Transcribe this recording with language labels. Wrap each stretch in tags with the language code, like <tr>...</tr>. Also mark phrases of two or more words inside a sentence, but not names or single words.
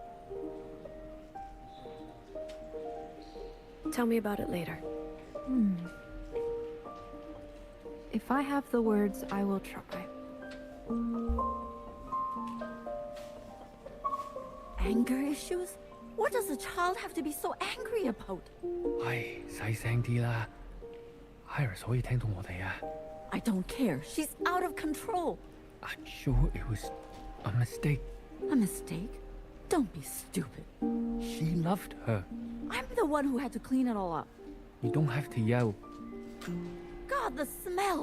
<en>Tell me about it later. If I have the words, I will try. Anger issues? What does a child have to be so angry about?</en> <yue>唉，細聲啲啦。Iris 可以聽到我哋啊。</yue> <en>I don't care. She's out of control. I'm sure it was a mistake. A mistake? Don't be stupid. She loved her. I'm the one who had to clean it all up. You don't have to yell. God, the smell!</en>